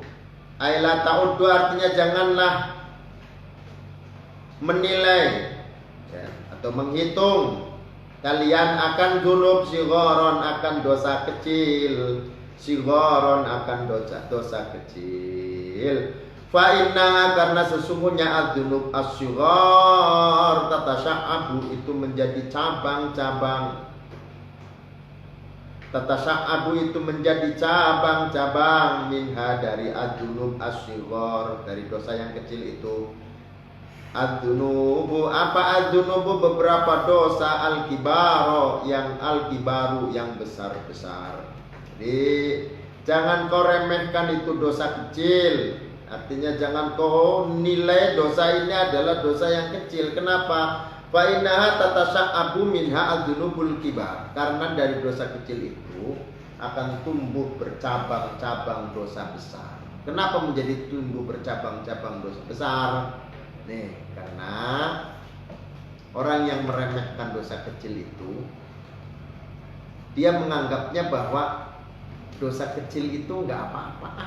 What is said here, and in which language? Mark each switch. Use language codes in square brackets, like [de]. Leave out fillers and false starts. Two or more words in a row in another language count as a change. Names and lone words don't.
[ar] Aila ta'uddu, [id] artinya janganlah menilai, ya, atau menghitung kalian akan [ar] dzunub sigharon, [id] akan dosa kecil, sigharon akan dosa kecil. [ar] Fa inna, [id] karena sesungguhnya [ar] adzunub as-sighar tatasya'abu, [id] itu menjadi cabang-cabang. Tatasa'abu itu menjadi cabang-cabang minha, dari [ar] adzunub as-sighar, [id] dari dosa yang kecil itu. Adzunubu, apa adzunubu? Beberapa dosa, al-kibaro, yang al-kibaru, yang besar-besar. Jadi jangan kau remehkan itu dosa kecil. Artinya jangan kau nilai dosa ini adalah dosa yang kecil. Kenapa? [ar] Fa innaha tatasa'abu minha adzunubul kibar. [id] Karena dari dosa kecil itu akan tumbuh bercabang-cabang dosa besar. Kenapa menjadi tumbuh bercabang-cabang dosa besar? Nih, karena orang yang meremehkan dosa kecil itu, dia menganggapnya bahwa dosa kecil itu nggak apa-apa.